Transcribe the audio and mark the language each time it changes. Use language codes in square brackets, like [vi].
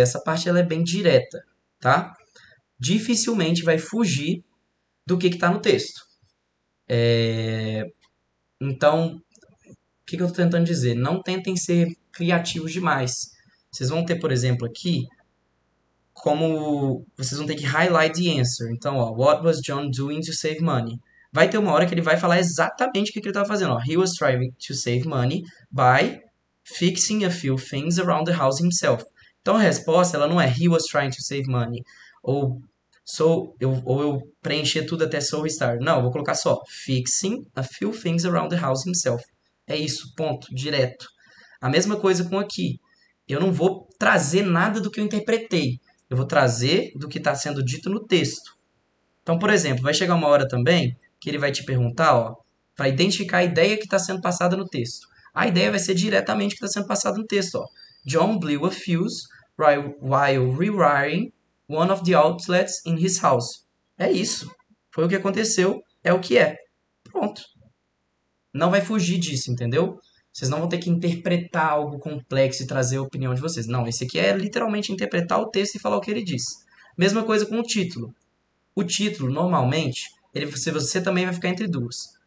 [pt] Essa parte ela é bem direta, tá? Dificilmente vai fugir do que está no texto. Então, o que eu estou tentando dizer? Não tentem ser criativos demais. Vocês vão ter, por exemplo, aqui, como vocês vão ter que [en] highlight the answer. [pt] Então, ó, [en] what was John doing to save money? [pt] Vai ter uma hora que ele vai falar exatamente o que ele estava fazendo. Ó. [en] He was trying to save money by fixing a few things around the house himself. [pt] Então a resposta ela não é [en] he was trying to save money [pt] ou eu preencher tudo até [en] so restart. [pt] Não, eu vou colocar só [en] fixing a few things around the house himself. [pt] É isso, ponto, direto. A mesma coisa com aqui. Eu não vou trazer nada do que eu interpretei. Eu vou trazer do que está sendo dito no texto. Então, por exemplo, vai chegar uma hora também que ele vai te perguntar, ó, para identificar a ideia que está sendo passada no texto. A ideia vai ser diretamente o que está sendo passado no texto. Ó. [en] John blew a fuse while rewiring one of the outlets in his house. [pt] É isso. Foi o que aconteceu, é o que é. Pronto. Não vai fugir disso, entendeu? Vocês não vão ter que interpretar algo complexo e trazer a opinião de vocês. Não, esse aqui é literalmente interpretar o texto e falar o que ele diz. Mesma coisa com o título. O título, normalmente, você também vai ficar entre duas.